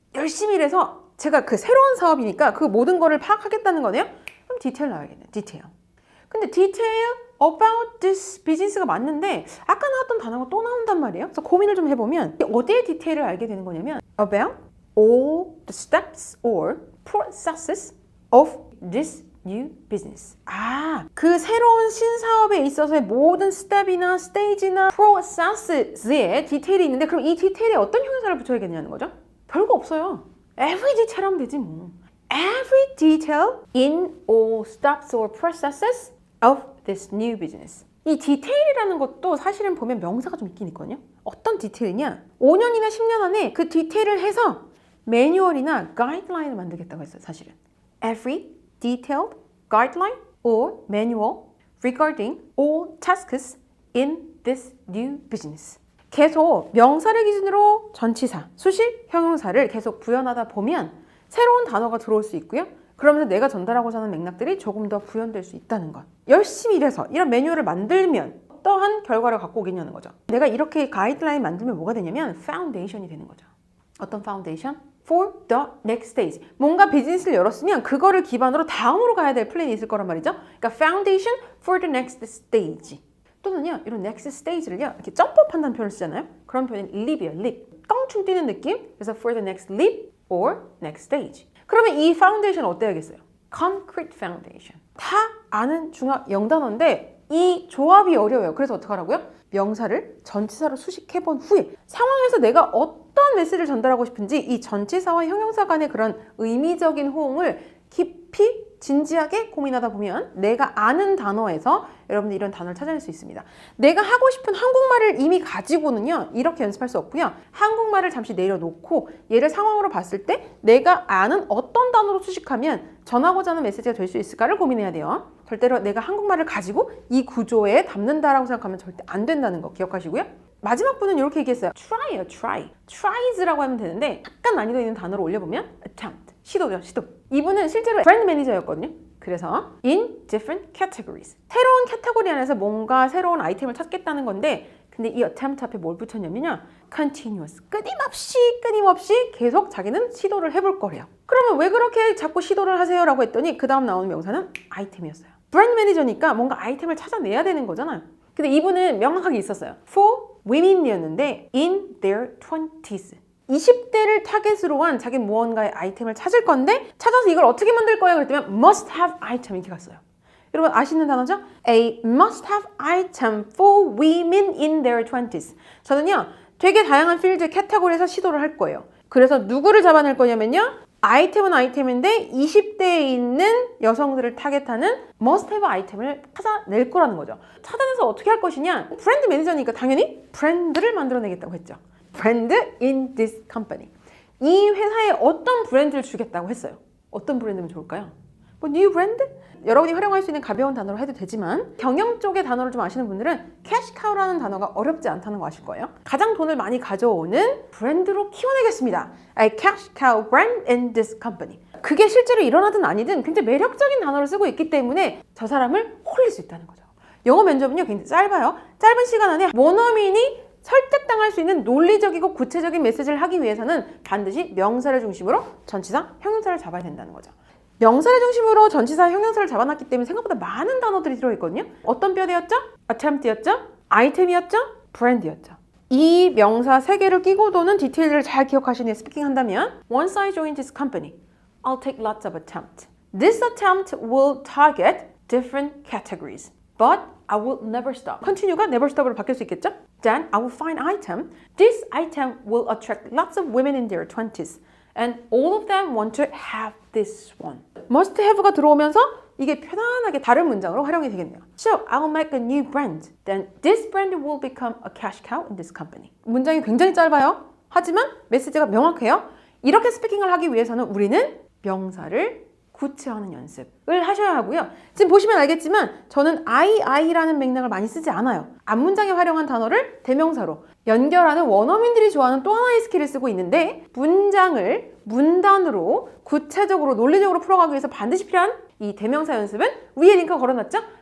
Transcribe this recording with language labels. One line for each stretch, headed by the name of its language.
Korean: 열심히 일해서 제가 그 새로운 사업이니까 그 모든 거를 파악하겠다는 거네요. 그럼 디테일 나와야겠네요. 디테일. 근데 디테일
English: about this business
Korean: 가 맞는데 아까 나왔던 단어가 또 나온단 말이에요. 그래서 고민을 좀 해보면 어디에 디테일을 알게 되는 거냐면
English: about all the steps or processes of this new business.
Korean: 아, 그 새로운 신사업에 있어서의 모든 스텝이나 스테이지나 프로세스에 디테일이 있는데 그럼 이 디테일에 어떤 형용사를 붙여야겠냐는 거죠? 별거 없어요.
English: Every detail
Korean: 하면 되지 뭐.
English: Every detail in all steps or processes of this new business.
Korean: 이 디테일이라는 것도 사실은 보면 명사가 좀 있긴 있거든요. 어떤 디테일이냐? 5년이나 10년 안에 그 디테일을 해서 매뉴얼이나 가이드라인을 만들겠다고 했어요, 사실은.
English: Every detailed guideline or manual regarding all tasks in this new business.
Korean: 계속 명사를 기준으로 전치사, 수식, 형용사를 계속 부연하다 보면 새로운 단어가 들어올 수 있고요. 그러면서 내가 전달하고자 하는 맥락들이 조금 더 부연될 수 있다는 것. 열심히 일해서 이런 매뉴얼을 만들면 어떠한 결과를 갖고 오겠냐는 거죠. 내가 이렇게 가이드라인 만들면 뭐가 되냐면 파운데이션이 되는 거죠. 어떤 파운데이션?
English: For the next stage.
Korean: 뭔가 비즈니스를 열었으면 그거를 기반으로 다음으로 가야 될 플랜이 있을 거란 말이죠. 그러니까
English: foundation for the next stage.
Korean: 또는요, 이런 next stage를요, 이렇게 점프업 한다는 표현을 쓰잖아요. 그런 표현은 leap이에요, leap. 껑충 뛰는 느낌. 그래서
English: for the next leap or next stage.
Korean: 그러면 이 파운데이션 어때야겠어요?
English: concrete foundation.
Korean: 다 아는 중학 영단어인데 이 조합이 어려워요. 그래서 어떡하라고요? 명사를 전치사로 수식해본 후에 상황에서 내가 어떤 메시지를 전달하고 싶은지 이 전치사와 형용사 간의 그런 의미적인 호응을 깊이 진지하게 고민하다 보면 내가 아는 단어에서 여러분들 이런 단어를 찾아낼 수 있습니다. 내가 하고 싶은 한국말을 이미 가지고는요 이렇게 연습할 수 없고요. 한국말을 잠시 내려놓고 얘를 상황으로 봤을 때 내가 아는 어떤 단어로 수식하면 전하고자 하는 메시지가 될 수 있을까를 고민해야 돼요. 절대로 내가 한국말을 가지고 이 구조에 담는다라고 생각하면 절대 안 된다는 거 기억하시고요. 마지막 분은 이렇게 얘기했어요. try예요, try. tries라고 하면 되는데 약간 난이도 있는 단어를 올려보면 attempt, 시도죠, 시도. 이분은 실제로 브랜드 매니저였거든요.
English: 그래서 in different categories.
Korean: 새로운 카테고리 안에서 뭔가 새로운 아이템을 찾겠다는 건데 근데 이 attempt 앞에 뭘 붙였냐면요.
English: continuous.
Korean: 끊임없이 계속 자기는 시도를 해볼 거래요. 그러면 왜 그렇게 자꾸 시도를 하세요? 라고 했더니 그 다음 나오는 명사는 아이템이었어요. 브랜드 매니저니까 뭔가 아이템을 찾아내야 되는 거잖아요. 근데 이분은 명확하게 있었어요.
English: For women이었는데 in their 20s.
Korean: 20대를 타겟으로 한 자기 무언가의 아이템을 찾을 건데 찾아서 이걸 어떻게 만들 거야? 그랬더니
English: must have item
Korean: 이렇게 갔어요. 여러분 아시는 단어죠?
English: A must have item for women in their 20s.
Korean: 저는요 되게 다양한 필드 카테고리에서 시도를 할 거예요. 그래서 누구를 잡아낼 거냐면요. 아이템은 아이템인데 20대에 있는 여성들을 타겟하는
English: must have
Korean: 아이템을 찾아낼 거라는 거죠. 찾아내서 어떻게 할 것이냐? 브랜드 매니저니까 당연히 브랜드를 만들어내겠다고 했죠.
English: 브랜드 in this company.
Korean: 이 회사에 어떤 브랜드를 주겠다고 했어요. 어떤 브랜드면 좋을까요? 뭐 뉴 브랜드? 여러분이 활용할 수 있는 가벼운 단어로 해도 되지만 경영 쪽의 단어를 좀 아시는 분들은 캐시카우라는 단어가 어렵지 않다는 거 아실 거예요. 가장 돈을 많이 가져오는 브랜드로 키워내겠습니다.
English: A cash cow brand in this company.
Korean: 그게 실제로 일어나든 아니든 굉장히 매력적인 단어를 쓰고 있기 때문에 저 사람을 홀릴 수 있다는 거죠. 영어 면접은요 굉장히 짧아요. 짧은 시간 안에 원어민이 설득당할 수 있는 논리적이고 구체적인 메시지를 하기 위해서는 반드시 명사를 중심으로 전치사, 형용사를 잡아야 된다는 거죠. 명사를 중심으로 전치사, 형용사를 잡아놨기 때문에 생각보다 많은 단어들이 들어있거든요. 어떤 뼈대였죠? attempt였죠? 아이템이었죠? 브랜드였죠. 이 명사 3개를 끼고 도는 디테일을 잘 기억하시는 후에 스피킹 한다면
English: Once I joined this company, I'll take lots of attempts. This attempt will target different categories. But I will never stop. continue가 never stop으로
Korean: 바뀔 수 있겠죠?
English: Then I will find item. This item will attract lots of women in their 20s. And all of them want to have this one.
Korean: must have가 들어오면서 이게 편안하게 다른 문장으로 활용이 되겠네요.
English: So, I'll make a new brand. Then this brand will become a cash cow in this company.
Korean: 문장이 굉장히 짧아요. 하지만 메시지가 명확해요. 이렇게 스피킹을 하기 위해서는 우리는 명사를 구체화하는 연습을 하셔야 하고요. 지금 보시면 알겠지만 저는 I라는 맥락을 많이 쓰지 않아요. 앞문장에 활용한 단어를 대명사로 연결하는 원어민들이 좋아하는 또 하나의 스킬을 쓰고 있는데 문장을 문단으로 구체적으로 논리적으로 풀어가기 위해서 반드시 필요한 이 대명사 연습은 위에 링크 걸어놨죠?